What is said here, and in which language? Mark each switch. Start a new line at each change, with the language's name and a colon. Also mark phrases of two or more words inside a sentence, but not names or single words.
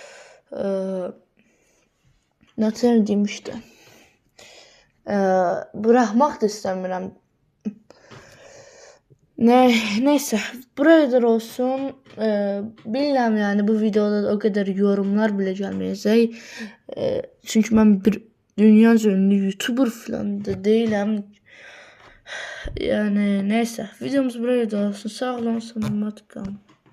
Azerbaijani: Nətər deyim işte. Buraxmaq da istəmirəm.
Turkish: Neyse, buraya kadar olsun.
Azerbaijani: Bilmirəm yəni bu videoda o qədər yorumlar belə gəlməyəcək. Çünki mən bir dünyaca ünlü YouTuber falan da değilim.
Turkish: Yani neyse videomuz buraya da olsun.
Azerbaijani: Sağ olun, salamat kalın.